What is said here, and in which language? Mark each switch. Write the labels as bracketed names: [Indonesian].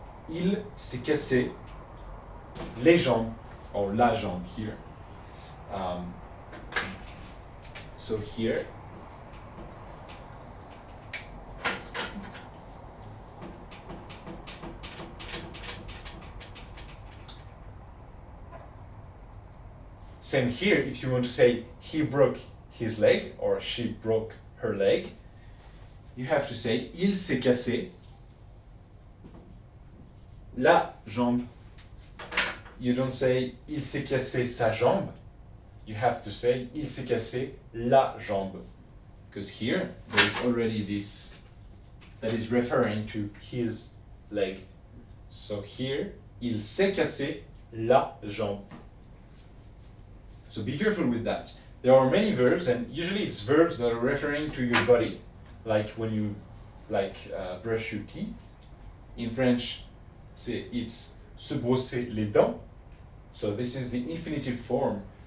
[French] Il s'est cassé les jambes, or la jambe here. [English] So here, same here, if you want to say he broke his leg or she broke her leg, you have to say [French] il s'est cassé la jambe. [English] You don't say [French] il s'est cassé sa jambe. [English] You have to say [French] il s'est cassé la jambe. [English] Because here there is already this that is referring to his leg. So here, [French] il s'est cassé la jambe. [English] So be careful with that. There are many verbs, and usually it's verbs that are referring to your body. Like when you brush your teeth. In French, it's [French] se brosser les dents. [English] So this is the infinitive form.